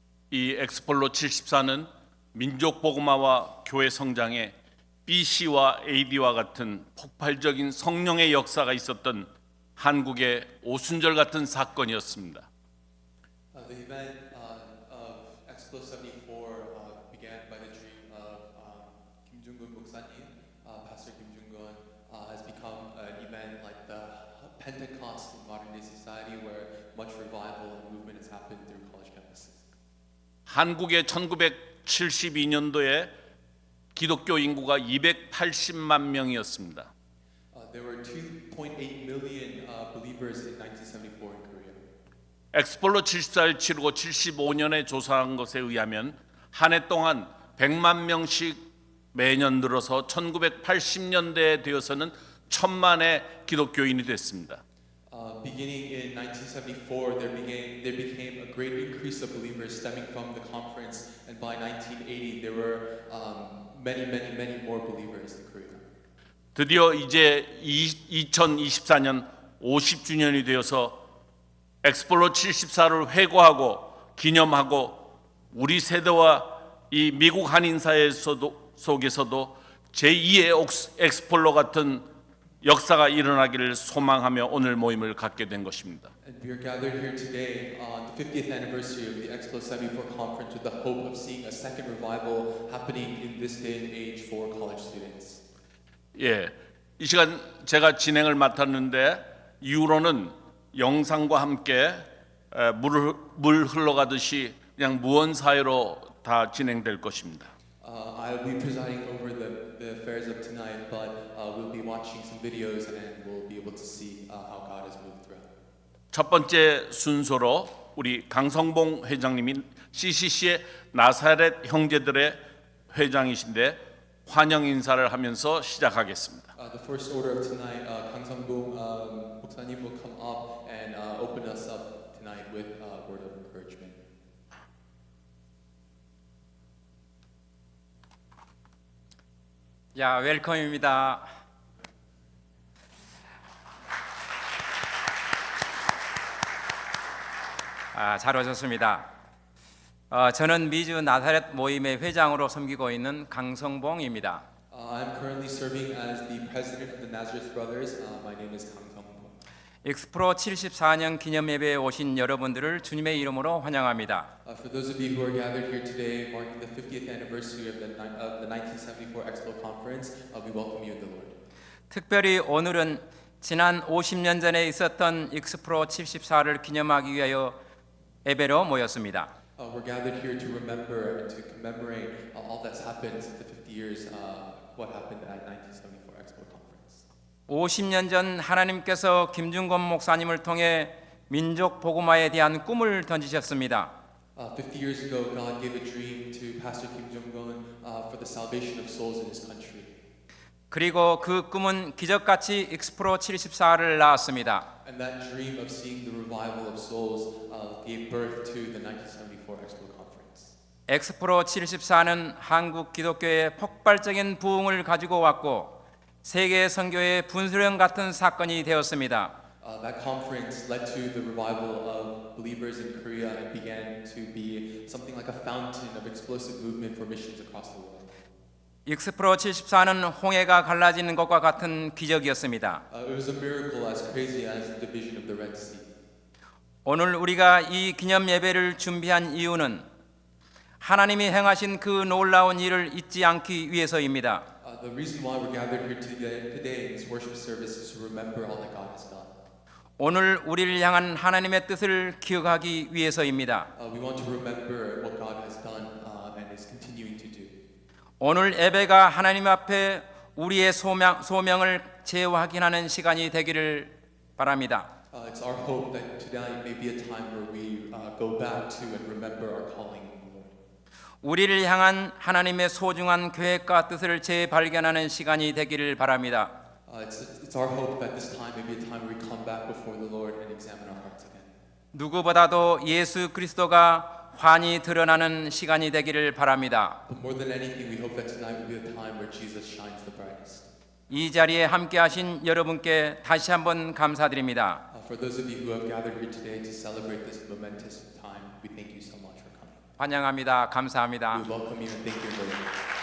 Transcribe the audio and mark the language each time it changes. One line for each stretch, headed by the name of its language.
Korean: 이 엑스폴로 74는 민족 복음화와 교회 성장에 BC와 AD와 같은 폭발적인 성령의 역사가 있었던 한국의 오순절 같은 사건이었습니다.
English: The event of Expo 74 began by the dream of Kim Jung-gun 목사님. Pastor Kim Jung-gun has become an event like the Pentecost in modern day society, where much revival and movement has happened through college campuses.
Korean: 한국의 1972년도에 기독교 인구가 280만 명이었습니다.
English: There were 2.8 million believers in 1974 in Korea.
Korean: 엑스폴로 74를 치르고 75년에 조사한 것에 의하면 한 해 동안 100만 명씩 매년 늘어서 1980년대에 되어서는 1000만의 기독교인이 됐습니다.
English: Beginning in 1974, there became a great increase of believers stemming from the conference, and by 1980, there were many more believers in Korea.
Korean: 드디어 이제 2024년 50주년이 되어서 엑스폴로 74를 회고하고 기념하고 우리 세대와 이 미국 한인사회 속에서도 제2의 엑스폴로 같은 역사가 일어나기를 소망하며 오늘 모임을 갖게 된 것입니다.
English: And we are gathered here today on the 50th anniversary of the Expo 74 conference with the hope of seeing a second revival happening in this day and age for college students.
Korean: 예, 이 시간 제가 진행을 맡았는데 이후로는 영상과 함께 물 흘러가듯이 그냥 무언 사이로 다 진행될 것입니다.
English: I'll be presiding over the affairs of tonight, but we'll be watching some videos and we'll be able to see how God has moved throughout.
Korean: 첫 번째 순서로 우리 강성봉 회장님이 CCC의 나사렛 형제들의 회장이신데 환영 인사를 하면서 시작하겠습니다.
English: The first order of tonight, Kang Sung-bum 목사님 will come up and open us up tonight with a word of encouragement.
Korean: 야, 웰컴입니다. 잘 오셨습니다. 저는 미주 나사렛 모임의 회장으로 섬기고 있는 강성봉입니다.
English: I'm currently serving as the president of the Nazareth Brothers. My name is Kang Sung-bum.
Korean: 엑스프로 74년 기념예배에 오신 여러분들을 주님의 이름으로 환영합니다.
English: For those of you who are gathered here today, marking the 50th anniversary of the 1974 Expo Conference, we welcome you in the Lord.
Korean: 특별히 오늘은 지난 50년 전에 있었던 엑스프로 74를 기념하기 위하여 예배로 모였습니다.
English: We're gathered here to remember and to commemorate all that's happened since the 50 years, what happened at 1974 Expo Conference.
Korean: 50년 전 하나님께서 김중건 목사님을 통해 민족 복음화에 대한 꿈을 던지셨습니다.
English: 50 years ago, God gave a dream to Pastor Kim Jung-gun for the salvation of souls in his country.
Korean: 그리고 그 꿈은 기적같이 엑스프로 74를 낳았습니다.
English: And that dream of seeing the revival of souls gave birth to the 1974 Expo Conference.
Korean: 엑스프로 74는 한국 기독교의 폭발적인 부흥을 가지고 왔고 세계 선교의 분수령 같은 사건이 되었습니다.
English: That conference led to the revival of believers in Korea and began to be something like a fountain of explosive movement for missions across the world.
Korean: 익스프로 74는 홍해가 갈라지는 것과 같은 기적이었습니다.
English: It was a miracle as crazy as the division of the Red Sea.
Korean: 오늘 우리가 이 기념 예배를 준비한 이유는 하나님이 행하신 그 놀라운 일을 잊지 않기 위해서입니다.
English: The reason why we're gathered here today in this worship service is to remember all that God has done.
Korean: 오늘 우리를 향한 하나님의 뜻을 기억하기 위해서입니다.
English: We want to remember what God has done and is continuing to do.
Korean: 오늘 예배가 하나님 앞에 우리의 소명을 재확인하는 시간이 되기를 바랍니다.
English: It's our hope that tonight may be a time where we go back to and remember our calling in the Lord.
Korean: 우리를 향한 하나님의 소중한 계획과 뜻을 재발견하는 시간이 되기를 바랍니다.
English: It's our hope that this time may be a time where we come back before the Lord and examine our hearts again.
Korean: 누구보다도 예수 그리스도가 환히 드러나는 시간이 되기를 바랍니다.
English: But more than anything, we hope that tonight will be a time where Jesus shines the brightest.
Korean: 이 자리에 함께하신 여러분께 다시 한번 감사드립니다.
English: For those of you who have gathered here today to celebrate this momentous time, we thank you so much for coming.
Korean: 환영합니다. 감사합니다.
English: We welcome you and thank you very much.